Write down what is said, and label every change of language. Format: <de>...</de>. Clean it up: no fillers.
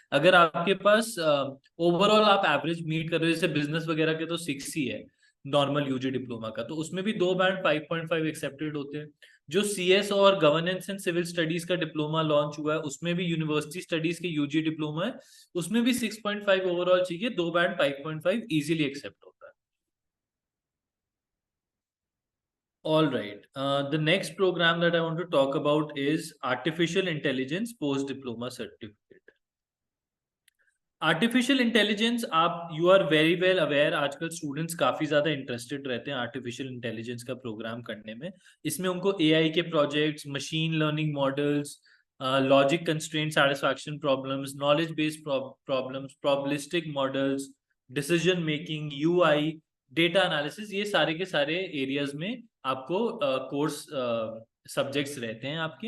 <hi>अगर आपके पास ओवरऑल आप एवरेज मीट कर रहे हो, जैसे बिजनेस वगैरह के तो 6 ही है नॉर्मल यूजी डिप्लोमा का, तो उसमें भी दो बैंड 5.5 एक्सेप्टेड होते हैं। जो सीएस और गवर्नेंस एंड सिविल स्टडीज का डिप्लोमा लॉन्च हुआ है उसमें भी यूनिवर्सिटी स्टडीज के यूजी डिप्लोमा है, उसमें भी 6.5 ओवरऑल चाहिए, दो बैंड 5.5 इजीली एक्सेप्ट होता है।</hi> <en>All right. The next program that I want to talk about is Artificial Intelligence Post Diploma Certificate.</en> <hi>Artificial intelligence, आप</hi> <en>you are very well aware,</en> <hi>आजकल स्टूडेंट्स काफी ज्यादा इंटरेस्टेड रहते हैं आर्टिफिशियल इंटेलिजेंस का programme करने में। इसमें उनको एआई के projects, machine learning models, logic constraint satisfaction problems, knowledge based problems, probabilistic models, decision making, UI, data analysis, ये सारे के सारे एरियाज में आपको कोर्स सब्जेक्ट्स रहते हैं आपके।</hi>